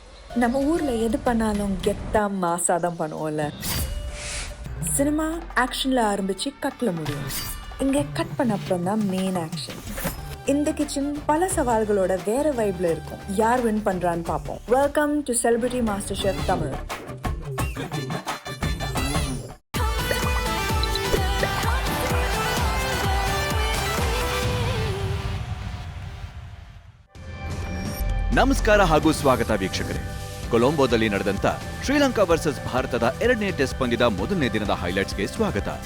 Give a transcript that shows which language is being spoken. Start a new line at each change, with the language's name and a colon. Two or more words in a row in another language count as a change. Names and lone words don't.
Tamil: நம்ம ஊர்ல எது பண்ணாலும் கெத்தா மாசா தான் பண்ணுவோம்ல. சினிமா ஆக்ஷன்ல ஆரம்பிச்சு கட்ல முடியும். இங்க கட் பண்ண அப்புறம் தான் மெயின் ஆக்ஷன். இந்த கிச்சன் பல சவால்களோட வேற வைப்ல இருக்கும். யார் வின் பண்றான்னு பார்ப்போம்.
English: Welcome to Celebrity MasterChef Tamil.
Kannada: ನಮಸ್ಕಾರ ಹಾಗೂ ಸ್ವಾಗತ ವೀಕ್ಷಕರೇ. ಕೊಲಂಬೋದಲ್ಲಿ ನಡೆದಂತ ಶ್ರೀಲಂಕಾ ವರ್ಸಸ್ ಭಾರತದ 2ನೇ ಟೆಸ್ಟ್ ಪಂದ್ಯದ ಮೊದಲನೇ ದಿನದ ಹೈಲೈಟ್ಸ್ಗೆ ಸ್ವಾಗತ.